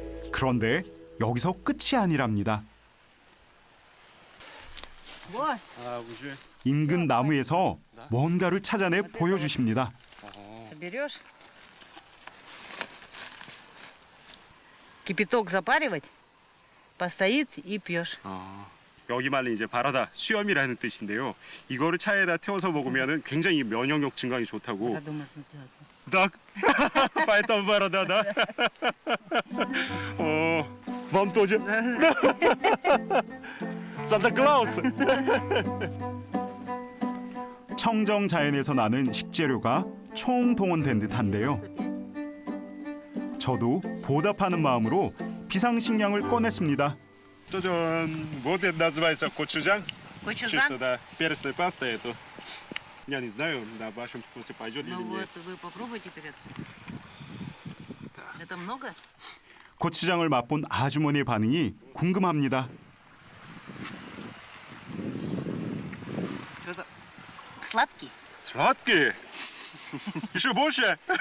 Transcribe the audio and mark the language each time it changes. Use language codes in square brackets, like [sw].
[ko] 그런데 여기서 끝이 아니랍니다. [ru] Вот. [ko] 인근 나무에서 뭔가를 찾아내 보여주십니다. [ru] Берешь. Кипяток запаривать, постоит и пьешь. [ko] 여기 말은 이제 바라다 수염이라는 뜻인데요. 이거를 차에다 태워서 먹으면 굉장히 면역력 증강이 좋다고. [ru] Так, поэтому борода, да? Вам тоже? [ko] 산타클라우스. 청정 자연에서 나는 식재료가 총동원된 듯한데요. 저도 보답하는 마음으로 비상식량을 꺼냈습니다. [ru] 짜잔, вот это называется 고추장? [ko] Gochujang? [ru] Чисто, да, перечная паста это. Я не знаю, на вашем вкусе пойдет или Ну нет. вот, вы попробуйте перед. Это много? [ko] 고추장을 맛본 아주머니의 반응이 궁금합니다. [ru] Что-то сладкий? Сладкие. Еще больше.